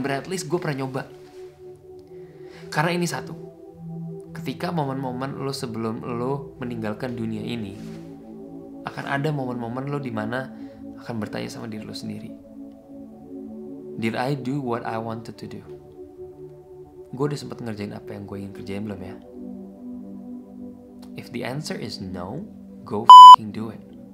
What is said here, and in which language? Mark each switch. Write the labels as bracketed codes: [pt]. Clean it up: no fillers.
[id] But at least gue pernah nyoba. Karena ini satu. Ketika momen-momen lo sebelum lo meninggalkan dunia ini, akan ada momen-momen lo dimana akan bertanya sama diri lo sendiri. [en] Did I do what I wanted to do? [id] Gue udah sempat ngerjain apa yang gue ingin kerjain belum ya? [en] If the answer is no, go f***ing do it.